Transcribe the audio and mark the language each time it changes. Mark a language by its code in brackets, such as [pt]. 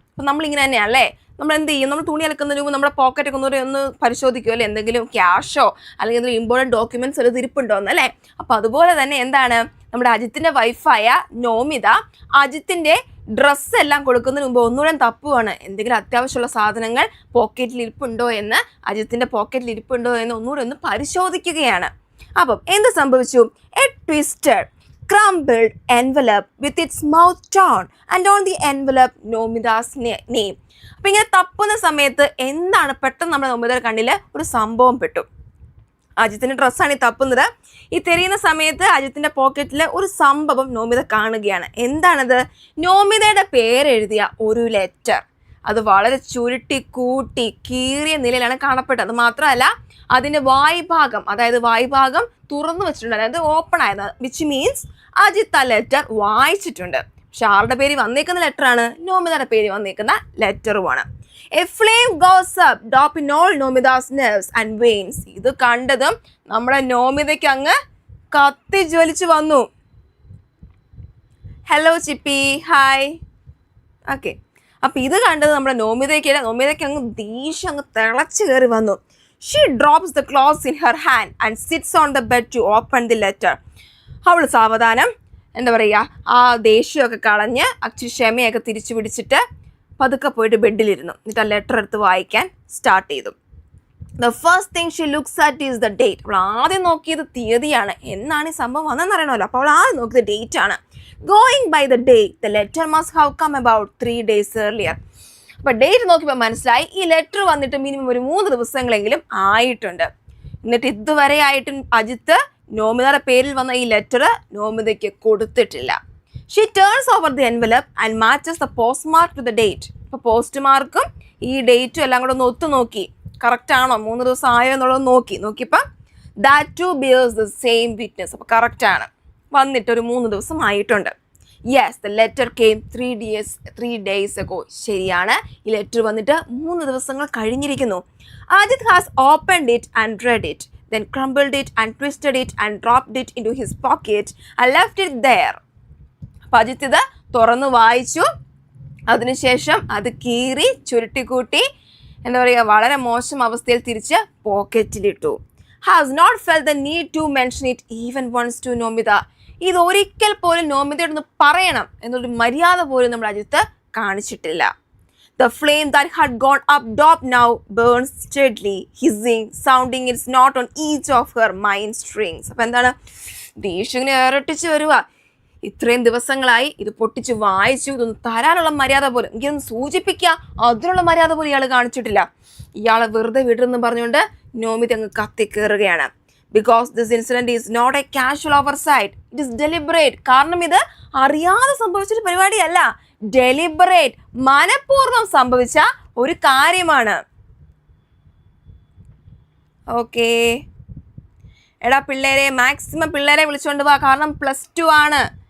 [ml] അപ്പം നമ്മളിങ്ങനെ തന്നെയല്ലേ, നമ്മൾ എന്ത് ചെയ്യും? നമ്മൾ തുണി അലക്കുന്നതിന് മുമ്പ് നമ്മുടെ പോക്കറ്റൊക്കെ ഒന്ന് പരിശോധിക്കുമോ അല്ലേ, എന്തെങ്കിലും ക്യാഷോ അല്ലെങ്കിൽ എന്തെങ്കിലും ഇമ്പോർട്ടൻറ്റ് ഡോക്യുമെൻറ്റ്സ് ഒരു ഇരിപ്പുണ്ടോ എന്നല്ലേ. അപ്പോൾ അതുപോലെ തന്നെ എന്താണ്, നമ്മുടെ അജിത്തിൻ്റെ വൈഫായ നോമിത അജിത്തിൻ്റെ ഡ്രസ്സെല്ലാം കൊടുക്കുന്നതിന് മുമ്പ് ഒന്നുകൂടെ തപ്പുവാണ്. എന്തെങ്കിലും അത്യാവശ്യമുള്ള സാധനങ്ങൾ പോക്കറ്റിൽ ഇരിപ്പുണ്ടോ എന്ന്, അജിത്തിൻ്റെ പോക്കറ്റിൽ ഇരിപ്പുണ്ടോ എന്ന് ഒന്നുകൂടെ ഒന്ന് പരിശോധിക്കുകയാണ്. അപ്പം എന്ത് സംഭവിച്ചു? [en] A twisted crumbled envelope with its mouth torn and on the envelope Nomita's name. [ml] അപ്പം ഇങ്ങനെ തപ്പുന്ന സമയത്ത് എന്താണ് പെട്ടെന്ന് നമ്മുടെ നോമിതയുടെ കണ്ണിൽ ഒരു സംഭവം പെട്ടു. അജിത്തിന്റെ ഡ്രസ്സാണ് ഈ തപ്പുന്നത്. ഈ തെരയുന്ന സമയത്ത് അജിത്തിന്റെ പോക്കറ്റിൽ ഒരു സംഭവം നോമിത കാണുകയാണ്. എന്താണത്? നോമിതയുടെ പേരെഴുതിയ ഒരു ലെറ്റർ. അത് വളരെ ചുരുട്ടി കൂട്ടി കീറിയ നിലയിലാണ് കാണപ്പെട്ടത്. അത് മാത്രമല്ല അതിന്റെ വായ്ഭാഗം, അതായത് വായ്ഭാഗം തുറന്നു വെച്ചിട്ടുണ്ട്, അതായത് ഓപ്പൺ ആയത്, [en] which means [ml] അജിത്ത് ആ ലെറ്റർ വായിച്ചിട്ടുണ്ട്. പക്ഷെ ആരുടെ പേര് വന്നേക്കുന്ന ലെറ്ററാണ്? നോമിതയുടെ പേര് വന്നേക്കുന്ന ലെറ്ററുമാണ്. [en] A flame goes up, dropping all Nomida's nerves and veins. [ml] ഇത് കണ്ടതും നമ്മുടെ നോമിതയ്ക്ക് അങ്ങ് കത്തി ജ്വലിച്ചു വന്നു. ഹലോ ചിപ്പി, ഹായ്. ഓക്കെ, അപ്പം ഇത് കണ്ടത് നമ്മുടെ നോമിതയ്ക്ക് അങ്ങ് ദേഷ്യം അങ്ങ് തിളച്ചു കയറി വന്നു. [en] She drops the cloth in her hand and sits on the bed to open the letter. [ml] അവൾ സാവധാനം എന്താ പറയുക, ആ ദേഷ്യമൊക്കെ കളഞ്ഞ് അച്ഛൻ ക്ഷമയൊക്കെ തിരിച്ചു പിടിച്ചിട്ട് പതുക്കെ പോയിട്ട് ബെഡിലിരുന്നു. എന്നിട്ട് ആ ലെറ്റർ എടുത്ത് വായിക്കാൻ സ്റ്റാർട്ട് ചെയ്തു. [en] The first thing she looks at is the date. [ml] അവൾ ആദ്യം നോക്കിയത് തീയതിയാണ്. എന്നാണ് ഈ സംഭവം വന്നതെന്ന് അറിയണമല്ലോ. അപ്പോൾ അവൾ ആദ്യം നോക്കിയത് ഡേറ്റ് ആണ്. [en] Going by the date, the letter must have come about 3 days earlier. [ml] അപ്പോൾ ഡേറ്റ് നോക്കിയപ്പോൾ മനസ്സിലായി ഈ ലെറ്റർ വന്നിട്ട് മിനിമം ഒരു 3 ദിവസങ്ങളെങ്കിലും ആയിട്ടുണ്ട്. എന്നിട്ട് ഇതുവരെ ആയിട്ടും അജിത്ത് നോമിതയുടെ പേരിൽ വന്ന ഈ ലെറ്റർ നോമിതയ്ക്ക് കൊടുത്തിട്ടില്ല. [en] She turns over the envelope and matches the postmark to the date. [ml] അപ്പോൾ പോസ്റ്റ് മാർക്കും ഈ ഡേറ്റും എല്ലാം കൂടെ ഒന്ന് ഒത്തു നോക്കി, കറക്റ്റ് ആണോ, 3 ദിവസം ആയോ എന്നുള്ളത് നോക്കിയപ്പോൾ [en] that too bears the same witness. [ml] അപ്പോൾ കറക്റ്റ് ആണ്, വന്നിട്ട് ഒരു 3 ദിവസം ആയിട്ടുണ്ട്. [en] Yes, the letter came 3 days ago. [ml] ശരിയാണ്, ഈ ലെറ്റർ വന്നിട്ട് 3 ദിവസങ്ങൾ കഴിഞ്ഞിരിക്കുന്നു. [en] Ajit has opened it and read it, then crumbled it and twisted it and dropped it into his pocket and left it there. [ml] അപ്പം അജിത്ത് ഇത് തുറന്ന് വായിച്ചു, അതിനുശേഷം അത് കീറി ചുരുട്ടിക്കൂട്ടി എന്താ പറയുക, വളരെ മോശം അവസ്ഥയിൽ തിരിച്ച് പോക്കറ്റിലിട്ടു. [en] Has not felt the need to mention it even once to Nomita. [ml] ഇത് ഒരിക്കൽ പോലും നോമിതയോട് ഒന്ന് പറയണം എന്നൊരു മര്യാദ പോലും നമ്മുടെ അജിത്ത് കാണിച്ചിട്ടില്ല. [en] The flame that had gone up top now burns steadily, hissing, sounding its knot on each of her mind strings. [ml] അപ്പം എന്താണ്, ദേഷ്യങ്ങനെ ഇരട്ടിച്ച് വരുക. ഇത്രയും ദിവസങ്ങളായി ഇത് പൊട്ടിച്ച് വായിച്ചു, ഇതൊന്ന് തരാനുള്ള മര്യാദ പോലും, എനിക്കൊന്ന് സൂചിപ്പിക്കുക അതിനുള്ള മര്യാദ പോലും ഇയാൾ കാണിച്ചിട്ടില്ല. ഇയാളെ വെറുതെ വിടുന്നു പറഞ്ഞുകൊണ്ട് നോമിത അങ്ങ് കത്തിക്കേറുകയാണ്. [en] Because this incident is not a casual oversight, it is deliberate. [ml] കാരണം ഇത് അറിയാതെ സംഭവിച്ചൊരു പരിപാടിയല്ല, ഡെലിബറേറ്റ്, മനഃപൂർവ്വം സംഭവിച്ച ഒരു കാര്യമാണ്. ഓക്കെ, എടാ പിള്ളേരെ, മാക്സിമം പിള്ളേരെ വിളിച്ചുകൊണ്ട് പോവാ, കാരണം +2 ആണ്.